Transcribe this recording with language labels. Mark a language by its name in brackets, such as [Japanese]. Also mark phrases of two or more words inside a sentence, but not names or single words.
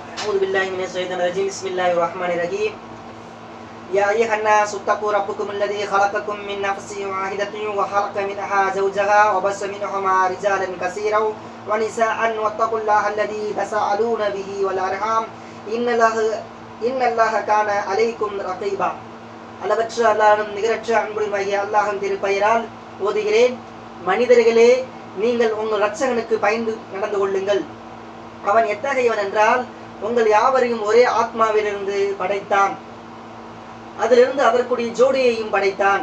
[Arabic] أعوذ بالله من الشيطان الرجيم بسم الله الرحمن الرحيم يا أيها الناس اتقوا ربكم الذي خلقكم من نفس واحدة وخلق منها زوجها وبث منهما رجالا كثيرا ونساء واتقوا الله الذي تساءلون به والأرحام إن الله كان عليكم رقيبا. [Tamil] அளவற்ற அல்லாஹ்வும் நிகரற்ற அன்புடையவனாகிய அல்லாஹ்வின் திருப்பெயரால் ஓதுகிறேன். மனிதர்களே, நீங்கள் உங்கள் இரட்சகனுக்கு பயந்து நடந்து கொள்ளுங்கள். அவன் எத்தகையவன் என்றால், உங்கள் யாவரையும் ஒரே ஆத்மாவிலிருந்து படைத்தான். அதிலிருந்து அதற்குரிய ஜோடியையும் படைத்தான்.